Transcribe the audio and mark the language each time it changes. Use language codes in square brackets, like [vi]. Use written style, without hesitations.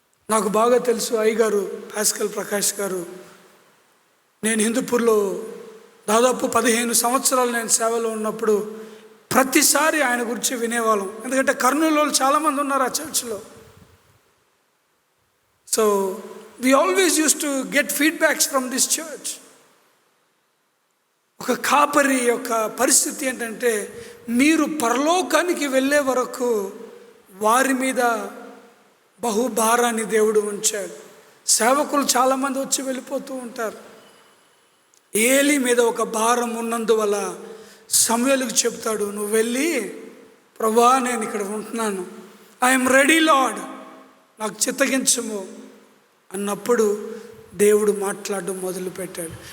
[te] నాకు బాగా తెలుసు అయ్యగారు పాస్కల్ ప్రకాష్ గారు. నేను హిందూపూర్లో దాదాపు 15 సంవత్సరాలు నేను సేవలో ఉన్నప్పుడు ప్రతిసారి ఆయన గురించి వినేవాళ్ళం. ఎందుకంటే కర్నూలు వాళ్ళు చాలామంది ఉన్నారు ఆ చర్చ్లో. [en] So we always used to get feedbacks from this church. [te] ఒక కాపరి యొక్క పరిస్థితి ఏంటంటే, మీరు పరలోకానికి వెళ్ళే వరకు వారి మీద బహుభారాన్ని దేవుడు ఉంచాడు. సేవకులు చాలామంది వచ్చి వెళ్ళిపోతూ ఉంటారు. ఏలీ మీద ఒక భారం ఉన్నందువల్ల సమూయేలుకు చెప్తాడు, నువ్వు వెళ్ళి, ప్రభువా నేను ఇక్కడ ఉంటున్నాను, [en] I'm ready lord, [te] నాకు చిత్తగించము అన్నప్పుడు దేవుడు మాట్లాడడం మొదలుపెట్టాడు.